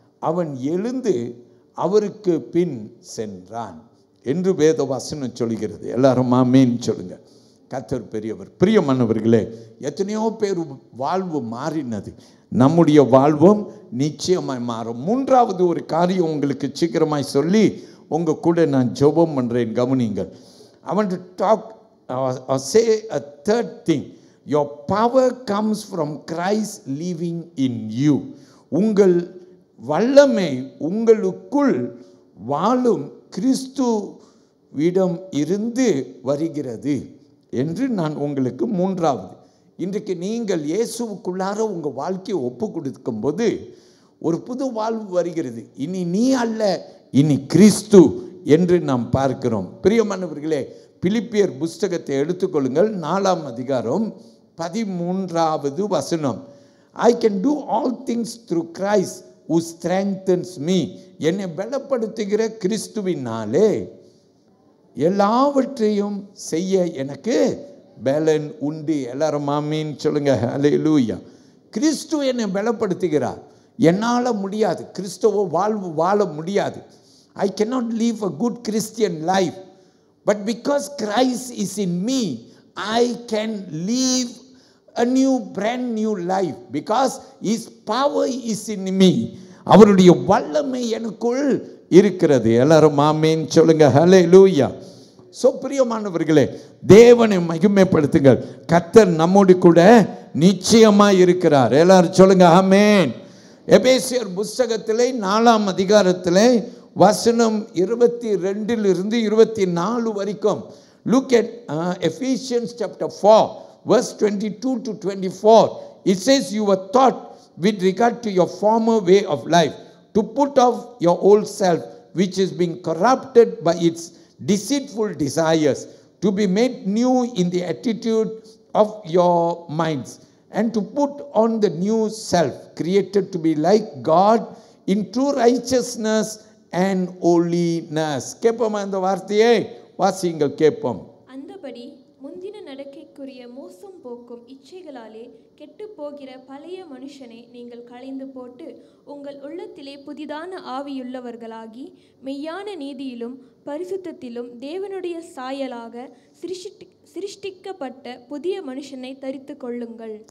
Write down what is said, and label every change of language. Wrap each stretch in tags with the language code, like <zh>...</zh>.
<ta>அவன் எழுந்து அவருக்கு பின் சென்றான் என்று வேத வசனம் சொல்கிறது. எல்லாரும் ஆமென் சொல்லுங்க. கர்த்தர் பெரியவர். பிரியமானவர்களே, எத்தனையோ பேர் வாழ்வு மாறினது. நம்முடைய வாழ்வும் நிச்சயமாய் மாறும். 3வது ஒரு காரியம் உங்களுக்கு சீக்கிரமாய் சொல்லி உங்க கூட நான் ஜெபம் பண்றேன், கவனிங்கள்.</ta> <en>I want to talk or say a third thing. Your power comes from Christ living in you.</en> <ta>உங்கள் வல்லமை உங்களுக்குள் வாழும் கிறிஸ்துவிடம் இருந்து வருகிறது என்று நான் உங்களுக்கு 3வது. இன்றைக்கு நீங்கள் இயேசுவுக்குள்ளார உங்கள் வாழ்க்கையை ஒப்பு கொடுக்கும்போது ஒரு புது வாழ்வு வருகிறது. இனி நீ அல்ல, இனி கிறிஸ்து என்று நாம் பார்க்கிறோம். பிரியமானவர்களே, பிலிப்பியர் புஸ்தகத்தை எடுத்துக்கொள்ளுங்கள். 4ஆம் அதிகாரம் 13வது வசனம்.</ta> <en>I can do all things through Christ who strengthens me.</en> <ta>என்னை பலப்படுத்துகிற கிறிஸ்துவினாலே எல்லாவற்றையும் செய்ய எனக்கு பலன் உண்டு. எல்லாரும் ஆமென் சொல்லுங்க. ஹல்லேலூயா. கிறிஸ்து என்னை பலப்படுத்துகிறார். என்னால் முடியாது, கிறிஸ்துவ வாழ்வு வாழ முடியாது.</ta> <en>I cannot live a good Christian life, but because Christ is in me, I can live a brand new life because his power is in me.</en> <ta>அவருடைய வல்லமை எனக்குள் இருக்கிறது. எல்லாரும் ஆமென் சொல்லுங்க. ஹல்லேலூயா. சோ பிரியமானவர்களே, தேவனை மகிமைப்படுத்துங்கள். கர்த்தர் நம்மோடு கூட நிச்சயமாய் இருக்கிறார். எல்லாரும் சொல்லுங்க ஆமென். எபேசியர் புஸ்தகத்திலே 4ஆம் அதிகாரத்திலே வசனம் 22 24 வரைக்கும்.</ta> <en>Look at Ephesians chapter 4 verse 22 to 24. It says, you were taught with regard to your former way of life to put off your old self, which is being corrupted by its deceitful desires, to be made new in the attitude of your minds, and to put on the new self, created to be like God in true righteousness and holiness.</en> <ta>கேட்போமா இந்த வார்த்தையை? வாசியுங்கள், கேட்போம். அந்தபடி முந்தின நடக்கைக்குரிய மோசம் போக்கும் இச்சைகளாலே கெட்டு போகிற பழைய மனுஷனை நீங்கள் களைந்து போட்டு உங்கள் உள்ளத்திலே புதிதான ஆவியுள்ளவர்களாகி மெய்யான நீதியிலும் பரிசுத்தத்திலும் தேவனுடைய சாயலாக சிருஷ்டிக்கப்பட்ட புதிய மனுஷனை தரித்து கொள்ளுங்கள்.</ta>